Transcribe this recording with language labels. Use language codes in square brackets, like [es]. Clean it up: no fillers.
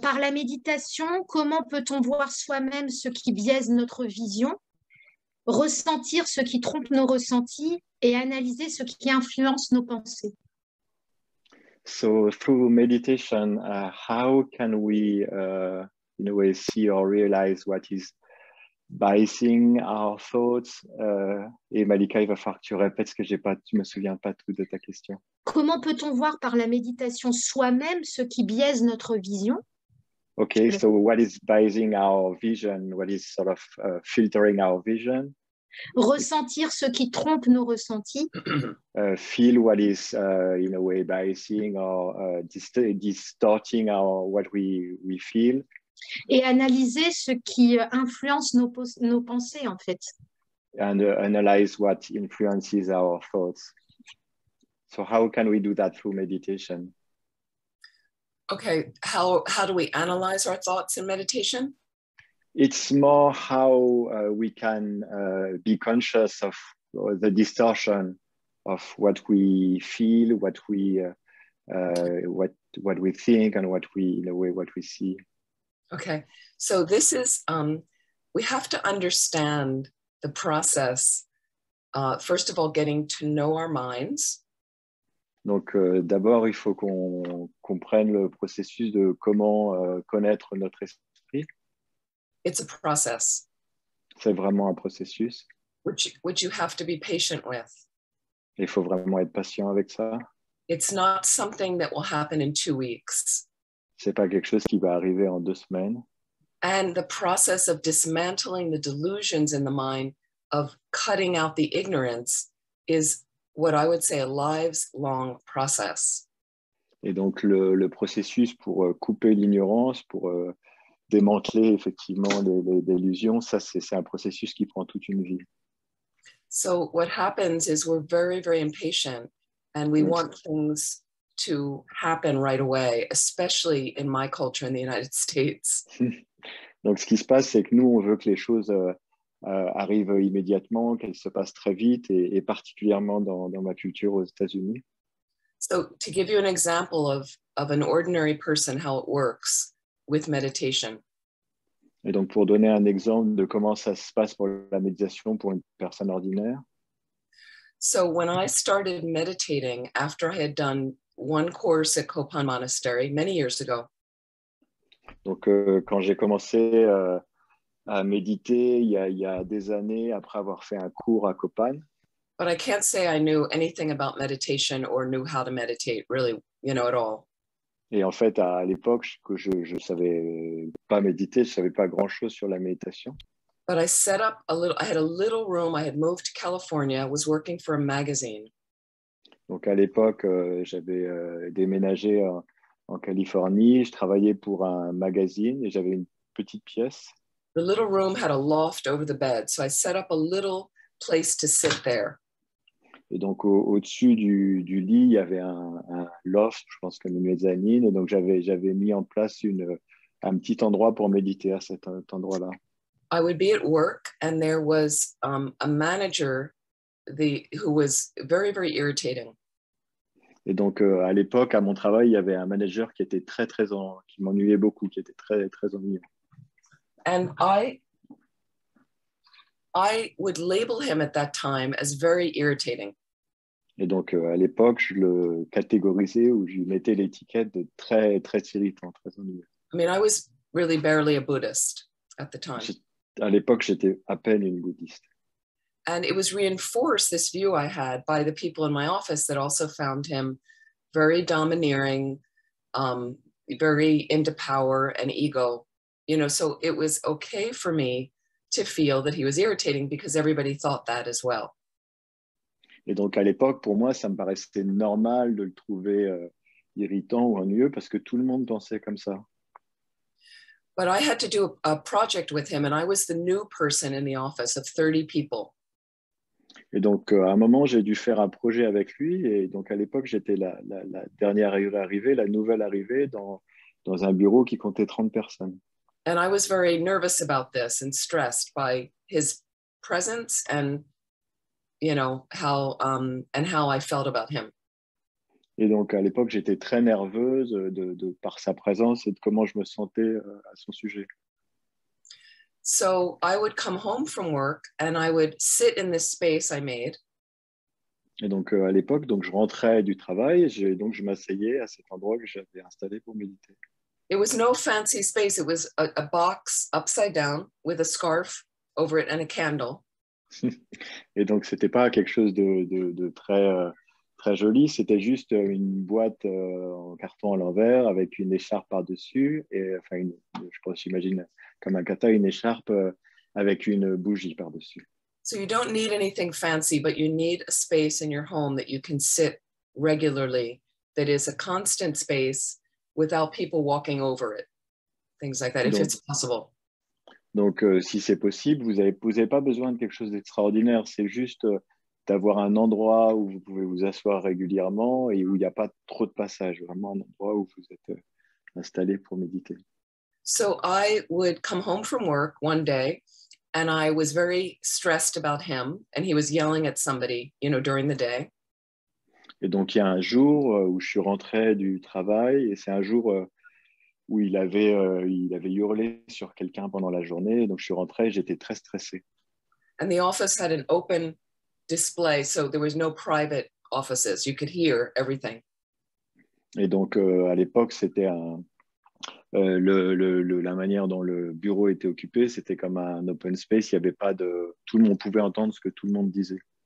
[fr] Par la méditation, comment peut-on voir soi-même ce qui biaise notre vision, ressentir ce qui trompe nos ressentis et analyser ce qui influence nos pensées? [en] So through meditation, how can we, in a way, see or realize what is biasing our thoughts? [fr] Et Malika, il va falloir que tu répètes ce que tu me souviens pas tout de ta question. Comment peut-on voir par la méditation soi-même ce qui biaise notre vision? [en] Okay, so what is biasing our vision? What is sort of filtering our vision? [fr] Ressentir ce qui trompe nos ressentis. [en] Feel what is, in a way, biasing or distorting what we feel. [fr] Et analyser ce qui influence nos pensées, en fait. [en] And analyze what influences our thoughts. So how can we do that through meditation? Okay, how do we analyze our thoughts in meditation? It's more how we can be conscious of the distortion of what we feel, what we think, and what we see. Okay, so this is we have to understand the process. First of all, getting to know our minds. [fr] Donc, d'abord, il faut qu'on comprenne le processus de comment connaître notre esprit. [en] It's a process. [fr] C'est vraiment un processus. [en] Which you have to be patient with. [fr] Il faut vraiment être patient avec ça. [en] It's not something that will happen in 2 weeks. [fr] C'est pas quelque chose qui va arriver en 2 semaines. [en] And the process of dismantling the delusions in the mind, of cutting out the ignorance, is what I would say a lifelong process. [fr] Et donc le processus pour couper l'ignorance, pour démanteler effectivement les illusions, ça c'est un processus qui prend toute une vie. [en] So what happens is we're very, very impatient and we want things to happen right away, especially in my culture in the United States. [fr] Donc ce qui se passe, c'est que nous, on veut que les choses arrivent immédiatement, qu'elles se passent très vite, et particulièrement dans ma culture aux États-Unis. [en] So to give you an example of an ordinary person, how it works with meditation. [fr] Et donc pour donner un exemple de comment ça se passe pour la méditation pour une personne ordinaire. [en] So when I started meditating after I had done one course at Kopan Monastery many years ago. [fr] Donc quand j'ai commencé à méditer il y a des années après avoir fait un cours à Kopan. [en] But I can't say I knew anything about meditation or knew how to meditate, really, at all. [fr] Et en fait, à l'époque, je savais pas méditer, je savais pas grand-chose sur la méditation. [en] But I set up I had a little room. I had moved to California, was working for a magazine. [fr] Donc à l'époque, j'avais déménagé en Californie, je travaillais pour un magazine et j'avais une petite pièce. [en] The little room had a loft over the bed, so I set up a little place to sit there. [fr] Et donc au-dessus du lit, il y avait un loft, je pense comme une mezzanine, et donc j'avais mis en place un petit endroit pour méditer à cet endroit-là. [en] I would be at work and there was a manager who was very, very irritating. [fr] Et donc à l'époque, à mon travail, il y avait un manager qui était qui m'ennuyait beaucoup, qui était très, très ennuyeux. [en] And I would label him at that time as very irritating. [fr] Et donc, à l'époque, je le catégorisais ou je lui mettais l'étiquette de très, très irritant, très ennuyeux. [en] I mean, I was really barely a Buddhist at the time. [fr] À l'époque, j'étais à peine une bouddhiste. [en] And it was reinforced, this view I had, by the people in my office that also found him very domineering, very into power and ego. So it was okay for me to feel that he was irritating because everybody thought that as well. [fr] Et donc, à l'époque, pour moi, ça me paraissait normal de le trouver irritant ou ennuyeux parce que tout le monde pensait comme ça. [en] But I had to do a project with him and I was the new person in the office of 30 people. [fr] Et donc, à un moment, j'ai dû faire un projet avec lui. Et donc, à l'époque, j'étais la dernière arrivée, la nouvelle arrivée dans un bureau qui comptait 30 personnes. [en] And I was very nervous about this and stressed by his presence and, you know, how I felt about him. [fr] Et donc, à l'époque, j'étais très nerveuse par sa présence et de comment je me sentais à son sujet. [en] So I would come home from work and I would sit in this space I made. [fr] Et donc, à l'époque, donc, je rentrais du travail, donc je m'asseyais à cet endroit que j'avais installé pour méditer. [en] It was no fancy space. It was a box upside down with a scarf over it and a candle. [fr] Et donc, c'était pas quelque chose de très, très joli, c'était juste une boîte en carton à l'envers avec une écharpe par-dessus, et enfin, je pense, j'imagine comme un kata, une écharpe avec une bougie par-dessus. [en] So you don't need anything fancy, but you need a space in your home that you can sit regularly, that is a constant space without people walking over it, things like that, if it's possible. [fr] Donc, si c'est possible, vous avez pas besoin de quelque chose d'extraordinaire, c'est juste d'avoir un endroit où vous pouvez vous asseoir régulièrement et où il n'y a pas trop de passage, vraiment un endroit où vous êtes installé pour méditer. [en] So I would come home from work one day and I was very stressed about him and he was yelling at somebody, you know, during the day. [fr] Et donc, il y a un jour où je suis rentré du travail et c'est un jour où il avait hurlé sur quelqu'un pendant la journée. Donc, je suis rentré, j'étais très stressé. [en] And the office had an open display, so there was no private offices. You could hear everything. [fr] Et donc, à l'époque, c'était la manière dont le bureau était occupé, c'était comme un open space. Il y avait pas de... Tout le monde pouvait entendre ce que tout le monde disait.